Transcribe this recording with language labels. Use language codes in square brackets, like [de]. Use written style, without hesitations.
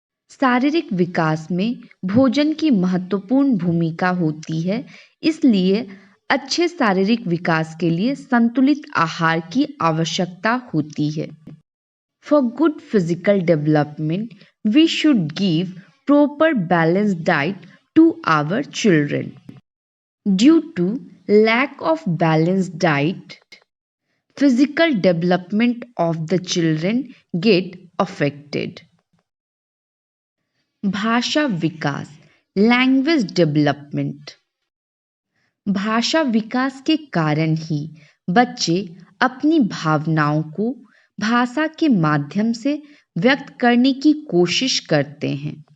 [hi] शारीरिक विकास में भोजन की महत्वपूर्ण भूमिका होती है, इसलिए अच्छे शारीरिक विकास के लिए संतुलित आहार की आवश्यकता होती है। [en] For good physical development we should give proper balanced diet to our children. Due to lack of balanced diet, physical development of the children get affected. [hi] भाषा विकास, लैंग्वेज डेवलपमेंट। भाषा विकास के कारण ही बच्चे अपनी भावनाओं को भाषा के माध्यम से व्यक्त करने की कोशिश करते हैं।